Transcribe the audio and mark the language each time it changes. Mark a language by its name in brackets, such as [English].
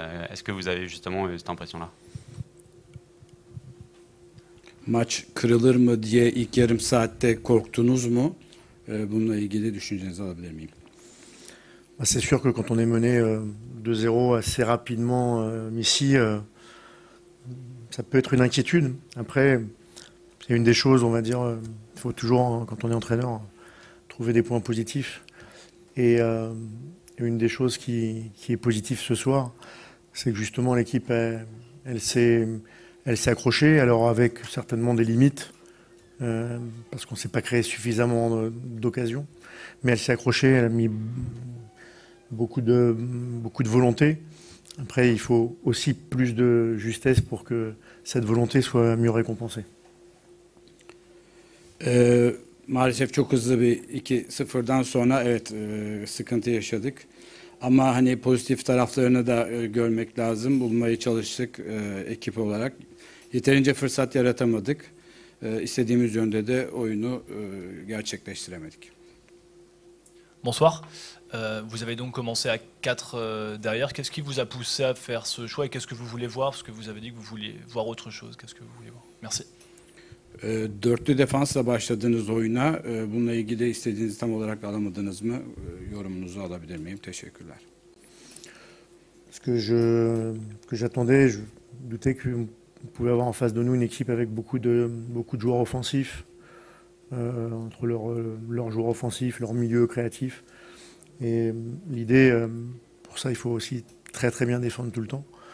[French] Est-ce que vous avez justement eu cette impression-là? [Turkish] Maç kırılır mı diye ilk yarım saatte korktunuz mu? Bununla ilgili düşüncenizi alabilir miyim? [French] C'est sûr que quand on est mené 2-0 assez rapidement ici, ça peut être une inquiétude. Après, c'est une des choses, on va dire, il faut toujours, quand on est entraîneur, trouver des points positifs. Et une des choses qui est positive ce soir, c'est que justement l'équipe, elle s'est accrochée, alors avec certainement des limites, parce qu'on ne s'est pas créé suffisamment d'occasions. Mais elle s'est accrochée, elle a mis beaucoup de volonté. Après, il faut aussi plus de justesse pour que cette volonté soit mieux récompensée. [Turkish] Maalesef çok hızlı bir 2-0'dan sonra evet sıkıntı yaşadık. Ama hani pozitif taraflarını da görmek lazım. Bulmaya çalıştık ekip olarak. Yeterince fırsat yaratamadık. İstediğimiz yönde de oyunu gerçekleştiremedik. [French] Bonsoir. Vous avez donc commencé à 4 derrière. Qu'est-ce qui vous a poussé à faire ce choix et qu'est-ce que vous voulez voir? Parce que vous avez dit que vous vouliez voir autre chose. Qu'est-ce que vous voulez voir? Merci. [Turkish] Dörtlü defansla başladığınız oyuna bununla ilgili istediğinizi tam olarak alamadınız mı? Yorumunuzu alabilir miyim? Teşekkürler. [French] Ce que j'attendais, je doutais qu'on pouvait avoir en face de nous une équipe avec beaucoup de joueurs offensifs, entre leurs joueurs offensifs, leur milieu créatif. Et l'idée, pour ça, il faut aussi très très bien défendre tout le temps.